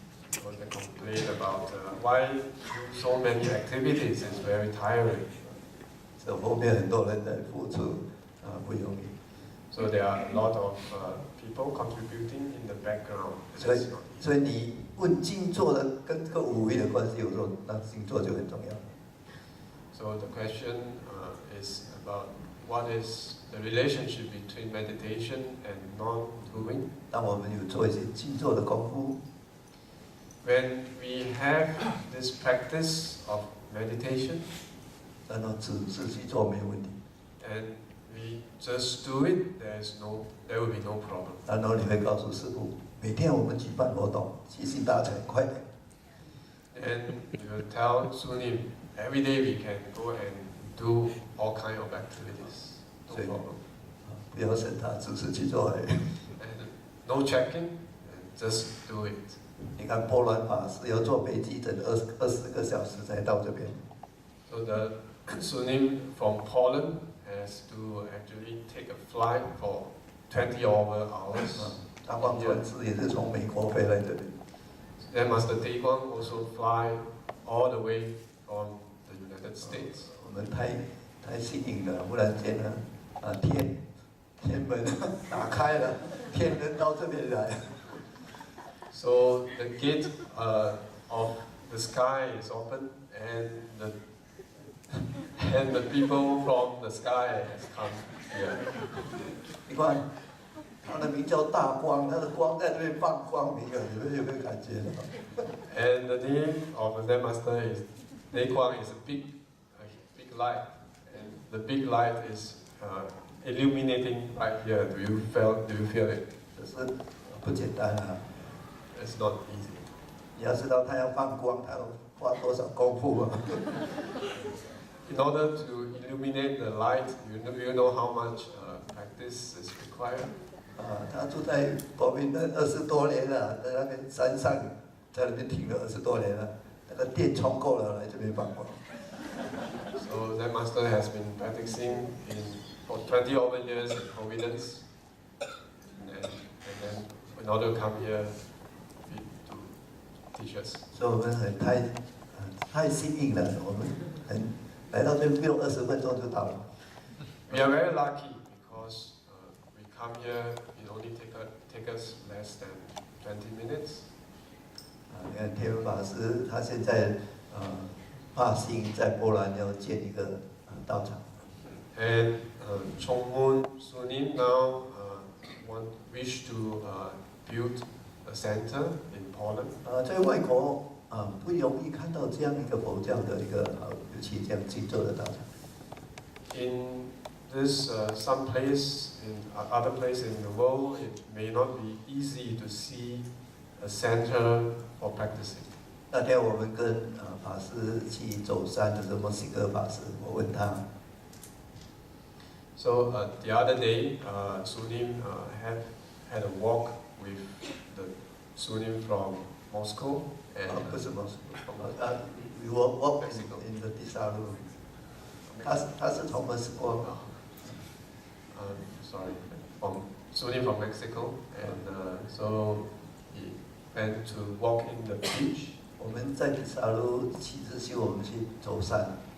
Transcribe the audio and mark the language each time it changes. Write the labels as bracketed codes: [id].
[en] So they complain about why do so many activities is very tiring. [zh] 这后面很多人在付出，不容易。 [en] So there are a lot of people contributing in the background. [zh] 所以你问静坐的跟这个无为的关系，有时候那静坐就很重要。 [en] So the question is about what is the relationship between meditation and non-doing. [zh] 当我们有做一些静坐的功夫。 [en] When we have this practice of meditation, [zh] 然后只是去做没有问题。 [en] And we just do it. There will be no problem. [zh] 然后你会告诉师父，每天我们举办活动，吸引大家快点。 [en] And you will tell Sunim every day we can go and do all kind of activities. No problem. [zh] 不要审他，只是去做而已。 [en] And no checking, just do it. [zh] 你看波兰法师要坐飞机整20个小时才到这边。 [en] So the Sunim from Poland has to actually take a flight for 20 over hours. [zh] 大光禅师也是从美国飞来这里。 [en] Then Master Daeguang also fly all the way from the United States. [zh] 我们太幸运了，忽然间呢，天门打开了，天人到这边来。 [en] So the gate of the sky is open, and the people from the sky has come here. [zh] 你看，他的名叫大光，他的光在这边放光明啊，你们有没有感觉到？ [en] And the name of the Zen Master is Daeguang is a big light, and the big light is illuminating right here. Do you feel it? [zh] 可是不简单啊。 [en] It's not easy. [zh] 你要知道他要放光，他要花多少功夫啊！ [en] In order to illuminate the light, you know how much practice is required. [zh] 他住在国民的20多年了，在那边山上，在那边停了20多年了，那个电充够了，来这边放光。 [en] So that master has been practicing for 20 over years in Providence, and then in order to come here to teach us. [zh] 所以我们太幸运了，我们来到这边不用20分钟就到了。 [en] We are very lucky because we come here. It only take us less than 20 minutes. [zh] 你看天文法师他现在发心在波兰要建一个道场。 [en] And Chon Sunim now wish to build a center in Poland. [zh] 在外国不容易看到这样一个佛教的一个尤其这样静坐的道场。 [en] In this some place in other place in the world, it may not be easy to see a center for practicing. [zh] 那天我们跟法师去走山的时候，墨西哥法师，我问他。 [en] So the other day, Sunim had a walk with the Sunim from Moscow and [zh] 不是 [en] Moscow，we walk in the Tisaru。 [zh] 他是从 Moscow。 [en] Sorry, from Sunim from Mexico, and so he went to walk in the beach. [zh] 我们在Tisaru起自修，我们去走山。